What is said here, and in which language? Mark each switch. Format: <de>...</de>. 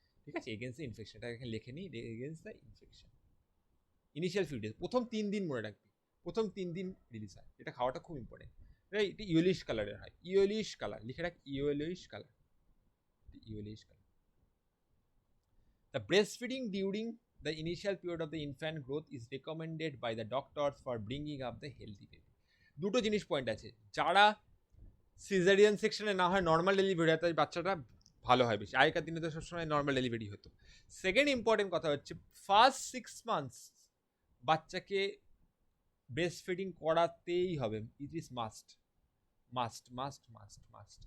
<bn>ঠিক আছে,</bn> <en>against the infection,</en> <bn>এটা এখানে লিখে নিই, against the infection.</bn> <en>initial few days,</en> <bn>প্রথম 3 দিন মনে রাখবি, প্রথম 3 দিন রিলিজ হয়। এটা খাওয়াটা খুব ইম্পর্টেন্ট। এটা ইয়েলিশ কালারের হয়, ইয়েলিশ কালার লিখে রাখ, yellowish colour, yellowish colour.</bn> <en>The breastfeeding during the initial period of the infant growth is recommended by the doctors for bringing up the healthy baby.</en> <bn>দুটো জিনিস পয়েন্ট আছে, যারা সিজারিয়ান সেকশনে না হয় নর্মাল ডেলিভারি হয়, তাই বাচ্চাটা ভালো হয় বেশি। আগেকার দিনে তো সবসময় নর্মাল ডেলিভারি হতো। সেকেন্ড ইম্পর্টেন্ট কথা হচ্ছে, ফার্স্ট 6 মান্থস বাচ্চাকে ব্রেস্ট ফিডিং করাতেই হবে,</bn> <en>It is must must must must must.</en>